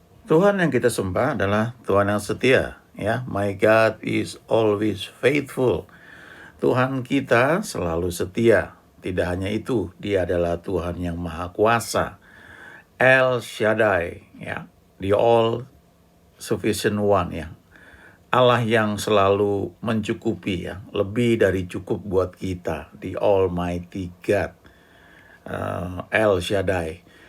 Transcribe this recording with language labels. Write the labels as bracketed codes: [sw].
[id] Tuhan yang kita sembah adalah Tuhan yang setia, ya. [en] My God is always faithful. [id] Tuhan kita selalu setia. Tidak hanya itu, Dia adalah Tuhan yang Maha Kuasa. [en] El Shaddai, ya, the all sufficient one, ya. [id] Allah yang selalu mencukupi, ya, lebih dari cukup buat kita, [en] the Almighty God, [id] El Shaddai.